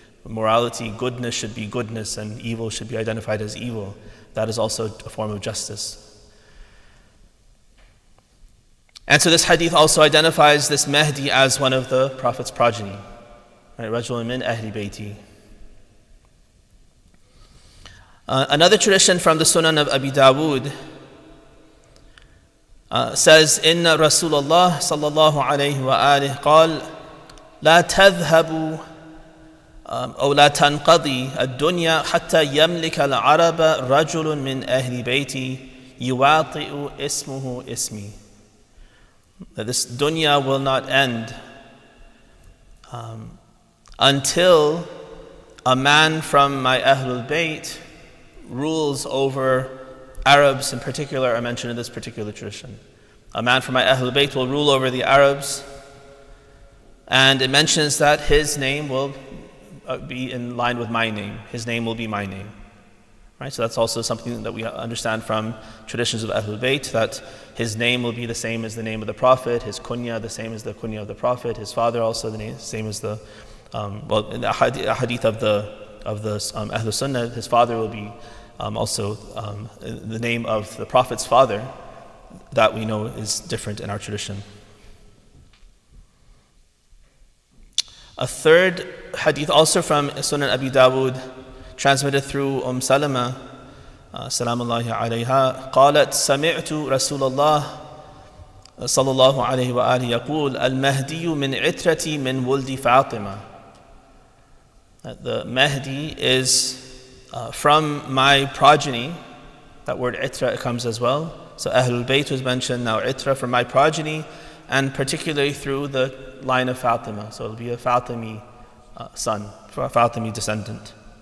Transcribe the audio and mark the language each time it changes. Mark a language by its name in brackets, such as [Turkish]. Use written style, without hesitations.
[English] Morality, goodness should be goodness, and evil should be identified as evil. That is also a form of justice. And so this hadith also identifies this Mahdi as one of the Prophet's progeny. [Arabic] رَجُلٌ مِّنْ أَهْلِ بَيْتِي. [English] Another tradition from the Sunan of Abi Dawood says, [Arabic] إِنَّ رَسُولَ اللَّهِ صَلَّى اللَّهُ عَلَيْهِ وَآلِهِ قال لا تذهب أو لا تنقضي الدنيا حتى يملك العرب رجل من أهل بيتي يواطئ اسمه اسمي. [English] That this dunya will not end until a man from my Ahlul Bayt rules over Arabs in particular are mentioned in this particular tradition. A man from my Ahlul Bayt will rule over the Arabs, and it mentions that his name will be in line with my name. His name will be my name. Right? So that's also something that we understand from traditions of Ahlul Bayt, that his name will be the same as the name of the Prophet, his kunya the same as the kunya of the Prophet, his father also the same as the, in the hadith of the Ahlul Sunnah, his father will be also the name of the Prophet's father. That we know is different in our tradition. A third hadith also from Sunan Abi Dawood, transmitted through Salama, salamullahi alayha, [Arabic] قالت سمعت رسول الله صلى الله عليه وآله يقول المهدي من عترتي من ولد فاطمة. [English] The Mahdi is from my progeny. That word itra comes as well. So Ahlul Bayt was mentioned, now itra from my progeny, and particularly through the line of Fatima. So it'll be a Fatimi son, a Fatimi descendant.